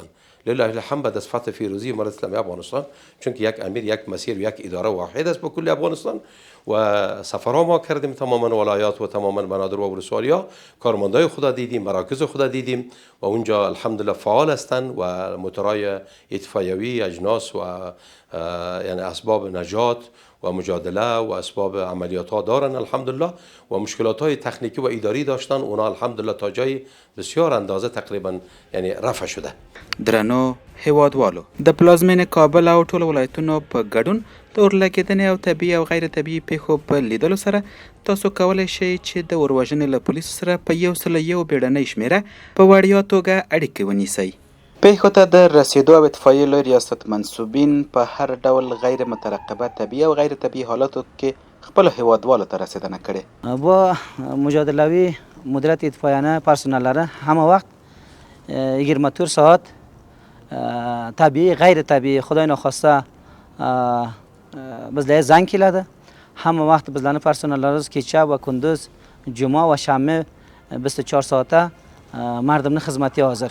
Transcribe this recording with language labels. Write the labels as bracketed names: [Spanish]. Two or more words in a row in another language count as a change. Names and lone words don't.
[Persian] لله الحمد بعد از فتح فیروزی امارات اسلامی افغانستان، چون که یک امیر یک مسیر و یک اداره واحد است به کل افغانستان و سفرها ما کردیم تماما ولایات و تماما بنادر و ولسوالی‌ها، کارمندای خدا دیدیم، مراکز خدا دیدیم و اونجا الحمدلله فعال هستند و موتورای اطفایوی، اجناس و یعنی اسباب نجات و مجادله و اسباب عملیات ها دارن الحمدلله و مشکلات های تکنیکی و اداری داشتن. اونا الحمدلله تا جای بسیار اندازه تقریبا یعنی رفع شده. [Pashto] درنو هیوادوالو د پلازمینې کابل او ټولو ولایتونو په ګډون د اورلګیدنې او طبیعي او غیر طبیعي پیښو په لیدلو سره تاسو کولی شئ چې د اوروژنې له پولیسو سره په 101 بیړنۍ شمېره په وړیا توګه اړیکې ونیسئ. پیښو ته د رسیدو او اطفایي له ریاست منسوبین په هر ډول غیر مترقبه طبیعي او غیر طبیعي حالاتو کې خپلو هیوادوالو ته رسیدنه کړې. [Uzbek] با مجادلوی مدیریت اطفایانه پرسنلاره همه وقت 24 ساعت طبیعی غیر طبیعی خدای ناخواسته بزله زنگ کلاده. همه وقت بزلانه پرسنلاره کیچه و کندوز جمعه و شنبه 24 ساعته مردم خدمتی حاضر.